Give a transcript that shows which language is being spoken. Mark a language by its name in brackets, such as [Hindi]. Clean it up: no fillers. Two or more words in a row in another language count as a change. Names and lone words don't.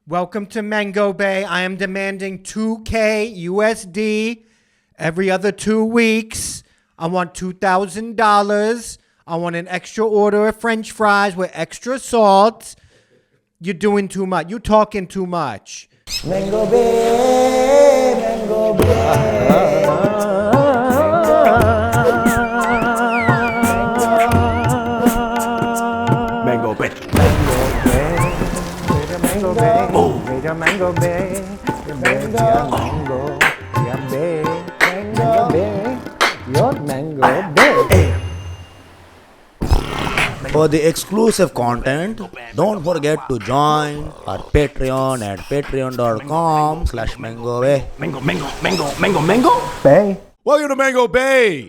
[English] Welcome to Mango Bay. I am demanding $2K USD every other 2 weeks. I want $2,000. I want an extra order of French fries with extra salt. You're doing too much. You're talking too much. Mango Bay, Mango Bay. Mango Bay. Mango Bay. Oh. Mango Bay. Mango Bay. Mango Bay. Your Mango Bay. For the exclusive content, don't forget to join our Patreon at patreon.com/Mango Bay. Mango Bay. Welcome to Mango Bay.